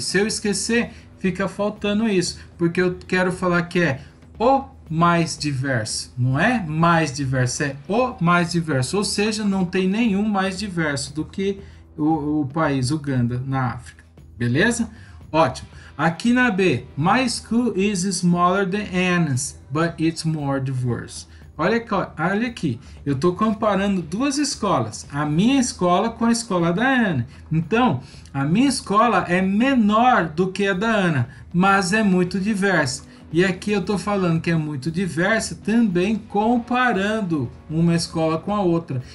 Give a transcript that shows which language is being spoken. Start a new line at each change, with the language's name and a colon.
Portuguese: Se eu esquecer, fica faltando isso, porque eu quero falar que é o mais diverso, não é mais diverso, é o mais diverso, ou seja, não tem nenhum mais diverso do que o país Uganda na África, beleza? Ótimo. Aqui na B,
English: my school is smaller than Anna's, but it's more diverse.
Portuguese: Olha aqui, eu estou comparando duas escolas, a minha escola com a escola da Ana. Então, a minha escola é menor do que a da Ana, mas é muito diversa. E aqui eu estou falando que é muito diversa também comparando uma escola com a outra.